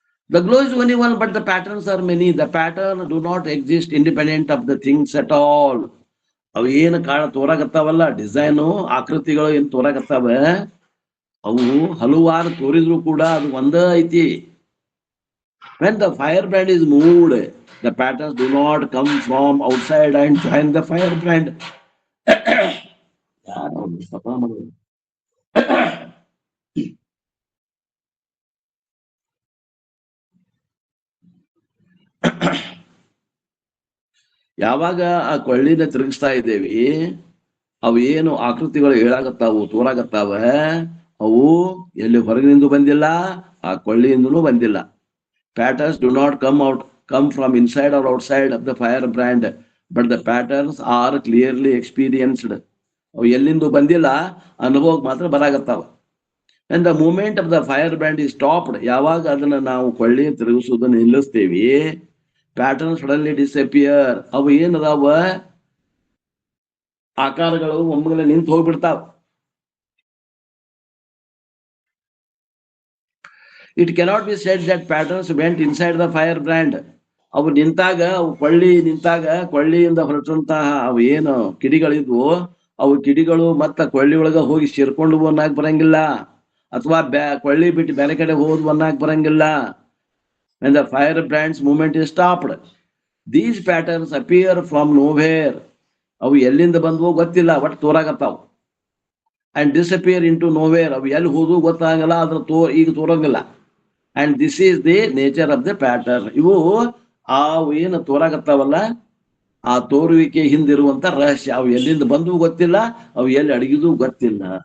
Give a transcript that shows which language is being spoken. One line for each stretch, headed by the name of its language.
English: The glow is only one, but the patterns are many. The pattern do not exist independent of the things at all.
Kannada: ಅವು ಏನು ತೋರಾಗತ್ತಾವಲ್ಲ, design, ಆಕೃತಿಗಳು ಏನ್ ತೋರಾಗತ್ತಾವ, ಅವು ಹಲವಾರು ತೋರಿದ್ರು ಕೂಡ ಅದು ಒಂದ ಐತಿ.
English: When the firebrand is moved, the patterns do not come from outside and join the firebrand.
Kannada: ಯಾರು ಅವ್ರು ಸಫಾ ಮಾಡೋದು? ಯಾವಾಗ ಆ ಕೊಳ್ಳಿನ ತಿರುಗಿಸ್ತಾ ಇದ್ದೇವಿ, ಅವು ಏನು ಆಕೃತಿಗಳು ಹೇಳಾಗತ್ತಾವು, ತೋರಾಗತ್ತಾವ, ಅವು ಎಲ್ಲಿ ಹೊರಗಿನಿಂದ ಬಂದಿಲ್ಲ, ಆ ಕೊಳ್ಳಿಯಿಂದನೂ ಬಂದಿಲ್ಲ.
English: Patterns do not come from inside or outside of the firebrand, but the patterns are clearly experienced.
Kannada: ಅವು ಎಲ್ಲಿಂದ ಬಂದಿಲ್ಲ, ಅನುಭವಕ್ಕೆ ಮಾತ್ರ ಬರಾಗತ್ತಾವ.
English: And the movement of the firebrand is stopped.
Kannada: ಯಾವಾಗ ಅದನ್ನ ನಾವು ಕೊಳ್ಳಿ ತಿರುಗಿಸುವುದನ್ನು ನಿಲ್ಲಿಸ್ತೇವಿ,
English: Pattern suddenly disappear.
Kannada: ಅವು ಏನದಾವ, ಆಕಾರಗಳು ಒಮ್ಮೆಲೆ ನಿಂತು ಹೋಗ್ಬಿಡ್ತಾವ.
English: It cannot be said that patterns went inside the firebrand.
Kannada: ಅವು ನಿಂತಾಗ, ಅವು ಕೊಳ್ಳಿ ನಿಂತಾಗ ಕೊಳ್ಳಿಯಿಂದ ಹೊರಟಂತಹ ಅವು ಏನು ಕಿಡಿಗಳಿದ್ವು, ಅವು ಕಿಡಿಗಳು ಮತ್ತ ಕೊಳ್ಳಿ ಒಳಗ ಹೋಗಿ ಸೇರ್ಕೊಂಡು ಅನ್ನಕ್ ಬರಂಗಿಲ್ಲ, ಅಥವಾ ಕೊಳ್ಳಿ ಬಿಟ್ಟು ಬೇರೆ ಕಡೆ ಹೋದ್ವು ಅನ್ನಕ್ ಬರಂಗಿಲ್ಲ.
English: When the firebrand's movement is stopped, these patterns appear from nowhere.
Kannada: ಅವು ಎಲ್ಲಿಂದ ಬಂದ್ವೋ ಗೊತ್ತಿಲ್ಲ, ಒಟ್ಟು ತೋರಾಗತ್ತಾವ.
English: And disappear into nowhere.
Kannada: ಅವು ಎಲ್ಲಿ ಹೋದ್ವು ಗೊತ್ತಾಗಲ್ಲ, ಅದ್ರ ಈಗ ತೋರಂಗಿಲ್ಲ.
English: And this is the nature of the pattern.
Kannada: ಇವು ಅವು ಏನು ತೋರಾಗತ್ತಾವಲ್ಲ, ಆ ತೋರುವಿಕೆ ಹಿಂದಿರುವಂತ ರಹಸ್ಯ. ಅವು ಎಲ್ಲಿಂದ ಬಂದ್ವು ಗೊತ್ತಿಲ್ಲ, ಅವು ಎಲ್ಲಿ ಅಡಗಿದು ಗೊತ್ತಿಲ್ಲ.